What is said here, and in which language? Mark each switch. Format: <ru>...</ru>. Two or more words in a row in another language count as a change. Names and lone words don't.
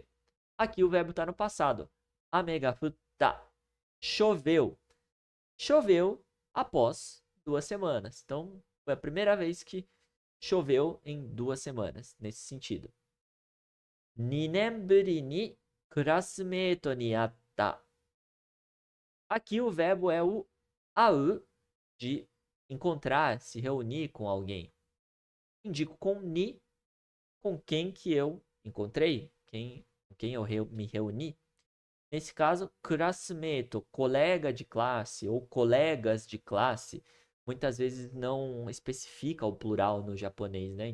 <pt>Aqui o verbo está no passado.</pt> <ja>雨が降った.</ja> <pt>Choveu. Choveu após 2 semanas. Então, foi a primeira vez que choveu em 2 semanas, nesse sentido.</pt> <ja>2年ぶりにクラスメートに会った.</ja> <pt>Aqui o verbo é o au, de encontrar, se reunir com alguém. Indico com ni, com quem que eu encontrei, com quem eu me reuni. Nesse caso, classmate, colega de classe ou colegas de classe, muitas vezes não especifica o plural no japonês, né?</pt>